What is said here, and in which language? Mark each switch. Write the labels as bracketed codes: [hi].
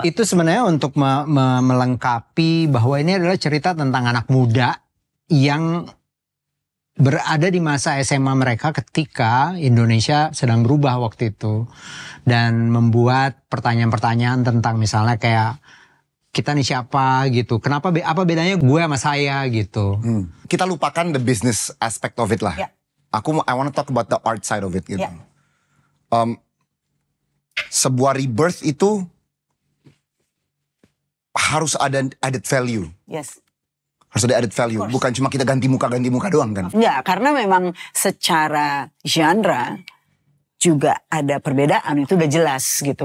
[id] Itu sebenarnya untuk melengkapi bahwa ini adalah cerita tentang anak muda yang berada di masa SMA mereka ketika Indonesia sedang berubah waktu itu. Dan membuat pertanyaan-pertanyaan tentang misalnya kayak kita nih siapa gitu. Kenapa apa bedanya gue sama saya gitu. Kita lupakan [en] the business aspect of it lah. [id] Ya. [en] I want to talk about the art side of it gitu. [id] Ya. Sebuah rebirth itu harus ada added value. [en] Yes. [id] Harus ada added value. Bukan cuma kita ganti muka doang kan. Enggak, karena memang secara genre juga ada perbedaan, itu udah jelas gitu.